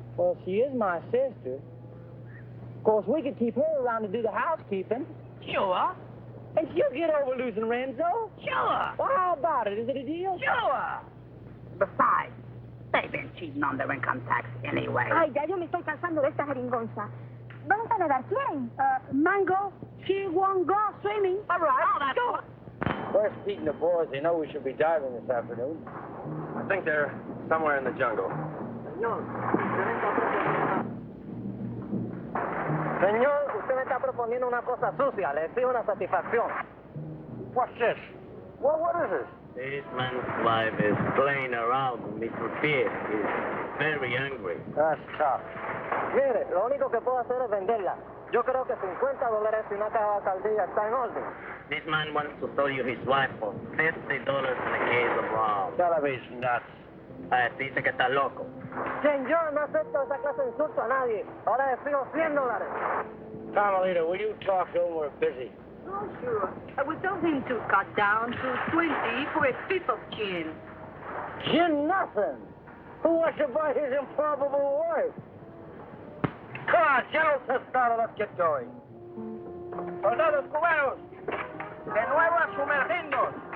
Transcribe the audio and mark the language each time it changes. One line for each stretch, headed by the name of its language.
English: Well, she is my sister. Of course, we could keep her around to do the housekeeping. Sure. And she'll get over losing Renzo. Sure. Well, how about it? Is it a deal? Sure. Besides, they've been cheating on their income tax anyway.
Spanish: Ay, ya yo me estoy cansando de esta jeringonza. ¿Vamos a nadar? ¿Quién?
English: Mango, she won't go swimming. All right. Oh, that's Sure. Where's Pete and the boys? They know we should be diving this afternoon. I think they're somewhere in the jungle.
Spanish: Señor, usted me está proponiendo una cosa sucia. Le exijo una satisfacción.
English: What's this? What is this? This man's wife is playing around with Mr. Pierre. He's very angry. That's tough.
Spanish: Mire, lo único que puedo hacer es venderla. Yo creo que $50 y una caja de saldilla está en orden.
English: This man wants to sell you his wife for $50 and a case of rum. Television nuts.
Spanish: Dice que está loco. Señor, no acepto esa clase de insulto a nadie. Ahora le fijo $100.
English: Carmelita, will you talk to him? We're busy. Oh, sure. I would tell him to cut down to 20 for a fifth of gin. Gin nothing. Who wants to buy his improbable wife? Come on, General Testado, let's get going.
Spanish: Soldados cubanos, de nuevo a sumergirnos.